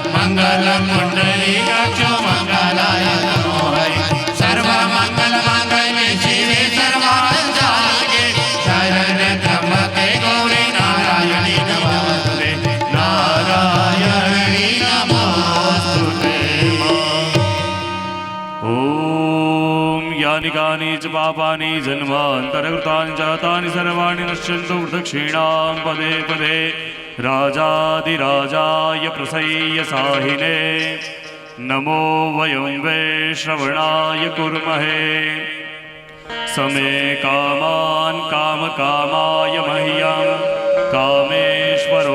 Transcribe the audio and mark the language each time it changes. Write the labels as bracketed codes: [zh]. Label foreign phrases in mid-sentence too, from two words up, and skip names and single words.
[sa] મંગલ પુંડરી કક્ષો મંગલાય નમો હરિ સર્વ મંગલ માંગલ્ય શિવે સર્વાર્થ સાધિકે શરણ્ય ત્રંબકે ગૌરી નારાયણી નમોસ્તુતે નારાયણી નમોસ્તુતે ॐ यानि कानि च पापानि जन्मान्तरकृतानि जातानि सर्वाणि नश्यन्तु प्रदक्षिणां पदे पदे राजाधिराजाय प्रसय्य साहिने नमो वयं वैश्रवणाय कुर्महे समे कामान् कामकामाय मह्यं कामेश्वरो